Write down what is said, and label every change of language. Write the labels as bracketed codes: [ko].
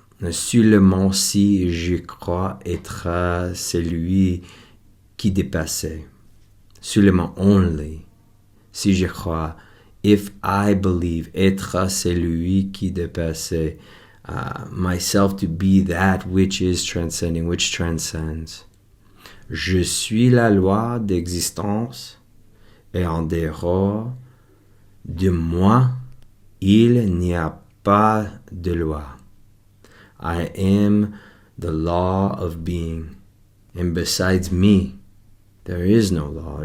[fr] Seulement si je crois être celui qui dépassait. Seulement only. Si je crois, [en] if I believe, [fr] être celui qui dépassait. [en] Myself to be that which is transcending, which transcends. [fr] Je suis la loi d'existence et en dehors de moi, il n'y a pas de loi. [en] I am the law of being, and besides me, there is no law.